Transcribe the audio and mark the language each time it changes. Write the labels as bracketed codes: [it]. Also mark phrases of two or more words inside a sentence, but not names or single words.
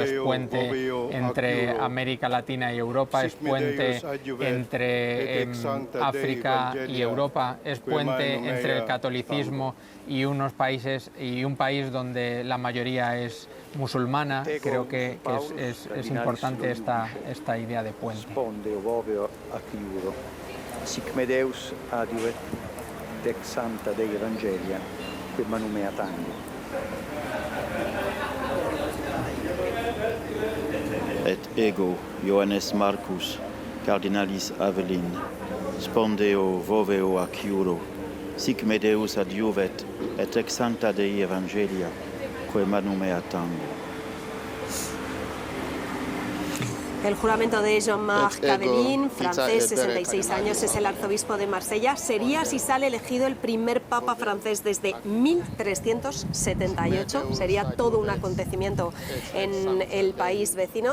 [es] Es puente entre América Latina y Europa, es puente entre África y Europa, es puente entre el catolicismo y unos países y un país donde la mayoría es musulmana. Creo que es importante esta idea de puente. [la] Sic me Deus adiuvet et sancta Dei evangelia, que manum mea tango. Et ego Johannes Marcus cardinalis Avelin spondeo voveo ac iuro, sic me Deus adiuvet et ex sancta Dei evangelia, que manum mea tango. [es] El juramento de Jean-Marc Cabellin, francés, 66 años, es el arzobispo de Marsella. Sería, si sale elegido, el primer papa francés desde 1378. Sería todo un acontecimiento en el país vecino.